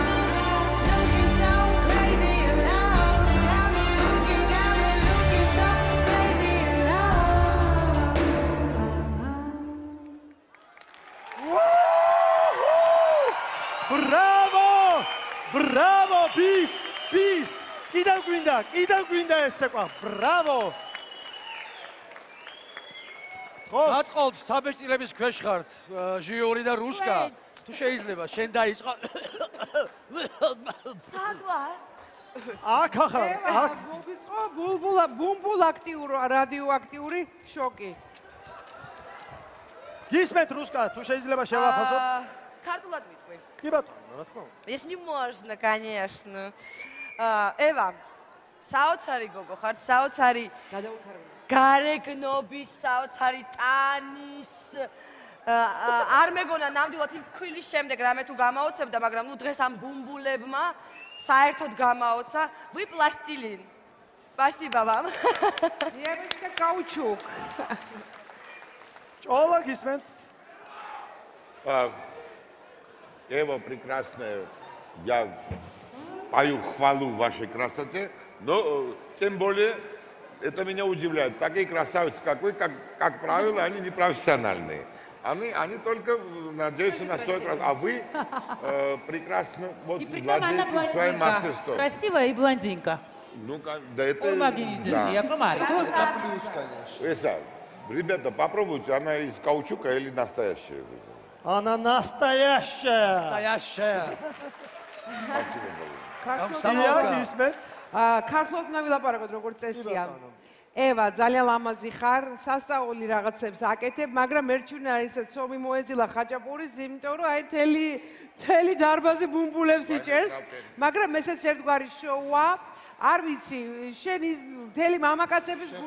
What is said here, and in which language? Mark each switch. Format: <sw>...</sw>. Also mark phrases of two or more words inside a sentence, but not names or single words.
<en>Looking so crazy in love. Got me looking so crazy in love. Bravo! Bravo! Bis!</en> <ka>კიდევ გვინდა ეს ცეკვა. Bravo! ხო, გატყობთ საბეჭდილების ქვეშ ხართ ჟიური და რუსკა. თუ შეიძლება შენ დაიწყო. სად ვარ? აქ ახლა, აქ. მოგიწყო ბუმბულ რადიოაქტიური შოკი. გისმენთ რუსკა, თუ შეიძლება შევაფასოთ. ქართულად ვიტყვი. კი ბატონო, რა თქმა უნდა.</ka> <ru>Если можно, конечно.</ru> <ka>Ევა, საოცარი გოგო ხარ, საოცარი გადაუთარებული. გარეგნობის, საოცარი ტანის. არ მეგონა ნამდვილად იმ ქვილის შემდეგ რამე თუ გამაოცებდა, მაგრამ ნუ დღეს ამ ბუმბულებმა საერთოდ გამაოცა.</ka> <ru>Вы пластилин. Спасибо вам. Девочка каучук.</ru> <ka>ჭოლა გისმენთ.</ka> <ru>Ева прекрасная. Я пою хвалу вашей красоте, но тем более это меня удивляет. Такие красавицы, как вы, как правило, они не профессиональные. Они только надеются на свою красоту. А вы прекрасно вот, владеете своим мастерством. Красивая и блондинка. Ну, да это... Ребята, попробуйте, она из каучука или настоящая? Она настоящая. Настоящая. Спасибо.</ru> <ka>ქართულად უნდა ვილაპარაკოთ როგორც წესია. ევა, ძალიან ლამაზი ხარ, სასწაული რაღაცებს აკეთებ, მაგრამ მერჩუნა ესე ცომი მოეძილა ხაჭაპურის, იმიტომ რომ აი თელი დარბაზი ბუმბულებს იჭერს, მაგრამ ესეც ერთგვარი შოუა. არ ვიცი, შენ ის მთელი მამაკაცების გული.</ka>